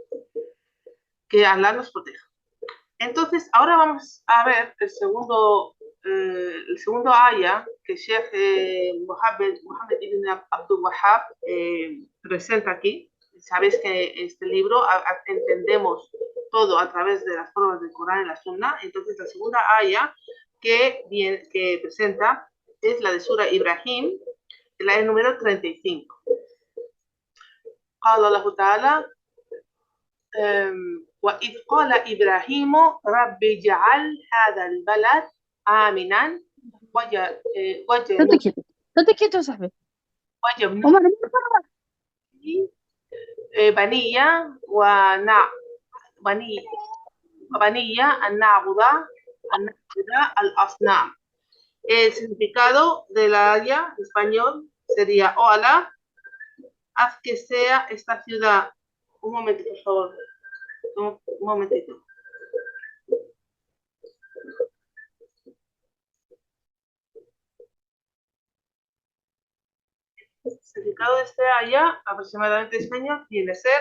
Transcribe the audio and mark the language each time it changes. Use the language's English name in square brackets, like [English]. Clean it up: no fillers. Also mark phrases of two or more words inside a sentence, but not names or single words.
[Spanish] Que Allah nos proteja. Entonces, ahora vamos a ver el segundo aya que Sheikh Mohammed ibn Abdul Wahhab presenta aquí. Sabéis que este libro entendemos todo a través de las formas del Corán y la Sunna. Entonces, la segunda aya que presenta es la de Sura Ibrahim, el aya número 35. [Arabic] قال الله تعالى وإذ قال إبراهيم رب اجعل هذا البلد آمنا [Spanish] Estate quieto, صاحبي. [Arabic] وجنبني بنية وبنية أن نعبد الأصنام. [Spanish] El significado de la aya en español sería: oh Alá, haz que sea esta ciudad. Un momento, por favor. Un momentito. El significado de este aya, aproximadamente en español, viene a ser: